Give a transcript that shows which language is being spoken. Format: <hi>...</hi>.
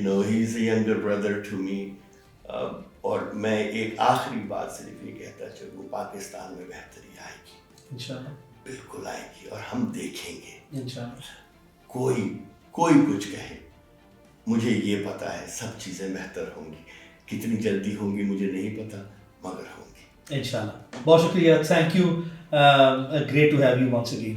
<en>He's a younger brother to me.</en> <ur>اور میں ایک آخری بات صرف یہ کہتا چلوں, پاکستان میں بہتری آئے گی انشاءاللہ, بالکل آئے گی, اور ہم دیکھیں گے. انشاءاللہ. کوئی کچھ کہے, مجھے یہ پتا ہے سب چیزیں بہتر ہوں گی. کتنی جلدی ہوں گی مجھے نہیں پتا, مگر ہوں گی انشاءاللہ. بہت شکریہ.</ur> <en>Thank you. Great to have you once again.</en>